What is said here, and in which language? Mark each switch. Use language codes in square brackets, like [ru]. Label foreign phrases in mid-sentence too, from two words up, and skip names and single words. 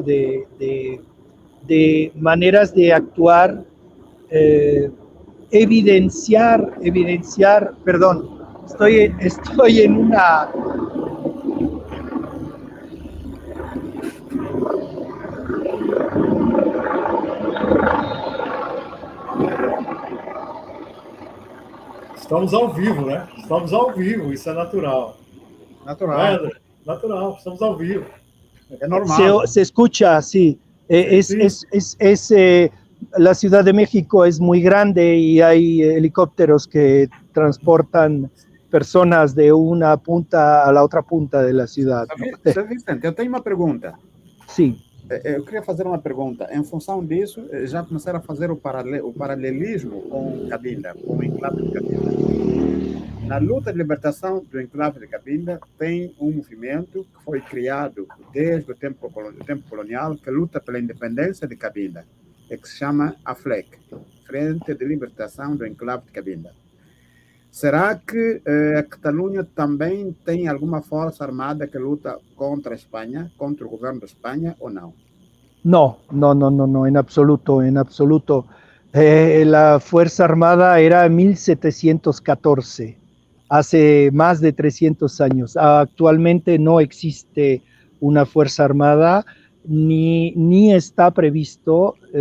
[es] de maneras de actuar, evidenciar, perdón, estoy en una... [pt] Estamos ao vivo, né? Estamos ao vivo, isso é natural. Natural. Natural, estamos ao vivo. É normal. [es] Se escucha, sí. La Ciudad de México es muy grande y hay helicópteros que transportan personas de una punta a la outra punta de la ciudad. [pt] Vicente, eu tenho uma pergunta. Sim. Eu queria fazer uma pergunta. Em função disso, já começaram a fazer o paralelismo com Cabinda, com o enclave de Cabinda. Na luta de libertação do enclave de Cabinda, tem um movimento que foi criado desde o tempo colonial, que luta pela independência de Cabinda, e que se chama AFLEC, Frente de Libertação do Enclave de Cabinda. Será que a Catalunha também tem alguma força armada que luta contra a Espanha, contra o governo de Espanha, ou não? [es] No, en absoluto, en absoluto. La Fuerza Armada era en 1714, hace más de 300 años. Actualmente no existe una Fuerza Armada, ni está previsto.